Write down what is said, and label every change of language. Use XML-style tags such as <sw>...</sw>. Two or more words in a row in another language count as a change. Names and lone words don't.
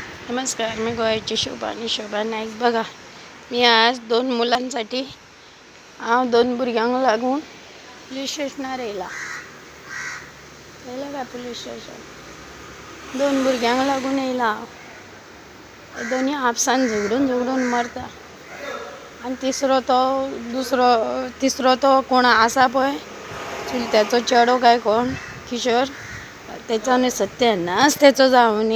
<mr>नमस्कार, मी गोव्याची शोभा नाईक. बघा, मी आज 2 मुलांसाठी</mr> <kok>हांव 2 भुरग्यांक लागून पुलीस स्टेशनार येयला काय</kok> <en>police station</en> <kok>2 भुरग्यांक लागून येयला हांव. दोनी आपसान झगडून मरता आनी तिसरो तो कोण आसा पळय, चुलत्याचो चेडो काय कोण किशोर, तेचो सत्यानाश तेचो जावनी.</kok>